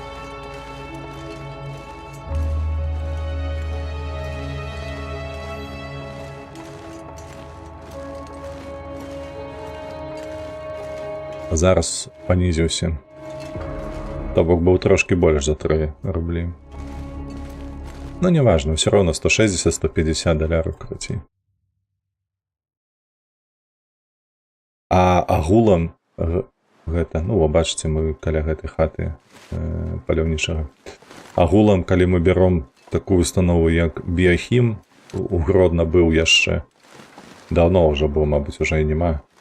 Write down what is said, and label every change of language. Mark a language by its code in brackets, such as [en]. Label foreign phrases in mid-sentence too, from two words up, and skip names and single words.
[be] Зараз панізіўся. То бок быў трошкі больш за 3 рублі. Ну, [ru] не важно, все равно 160-150 [be] даляраў крацей. А агулам гэта, ну, вы бачыце, мы каля гэтай хаты паляўнічага. Агулам, калі мы бяром такую установу, як Біахім, у Гродна быў яшчэ, даўно ўжо быў, мабыць, уже і няма.